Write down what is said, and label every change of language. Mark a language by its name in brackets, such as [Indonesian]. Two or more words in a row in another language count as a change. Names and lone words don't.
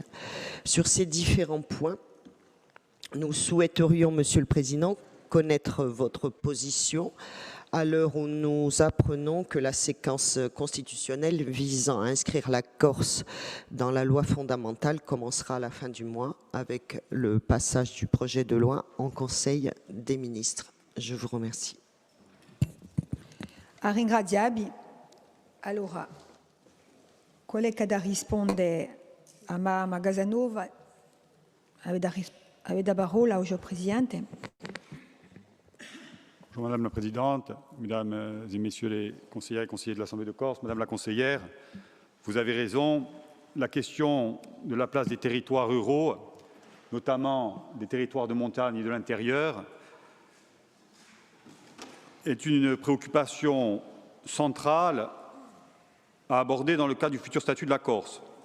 [French] Sur ces différents points, nous souhaiterions, Monsieur le Président, connaître votre position à l'heure où nous apprenons que la séquence constitutionnelle visant à inscrire la Corse dans la loi fondamentale commencera à la fin du mois avec le passage du projet de loi en Conseil des ministres. Je vous remercie. [Corsican] Allora, collega da risponde a Mama Casanova, avete la parola, [French] Monsieur le Président. Bonjour Madame la Présidente, Mesdames et Messieurs les conseillères et conseillers de l'Assemblée de Corse, Madame la conseillère, vous avez raison, la question de la place des territoires ruraux, notamment des territoires de montagne et de l'intérieur, est une préoccupation centrale à aborder dans le cadre du futur statut de la Corse.